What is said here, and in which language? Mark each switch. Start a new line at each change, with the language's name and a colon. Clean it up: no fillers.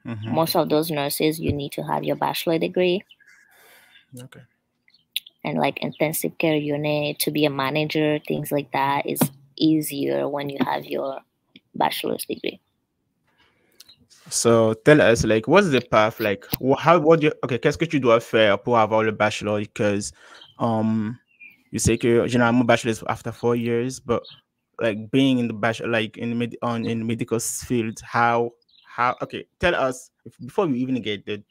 English: Most of those nurses, you need to have your bachelor degree. Okay. And like intensive care unit, to be a manager, things like that is easier when you have your bachelor's degree. So tell us, like, what's the path?
French: Like, qu'est-ce que tu dois faire pour avoir le bachelor?
English: Because, you say
French: que généralement
English: bachelor is after 4 years, but like being in the bachelor, like in the medical field, okay, tell us before we even get there.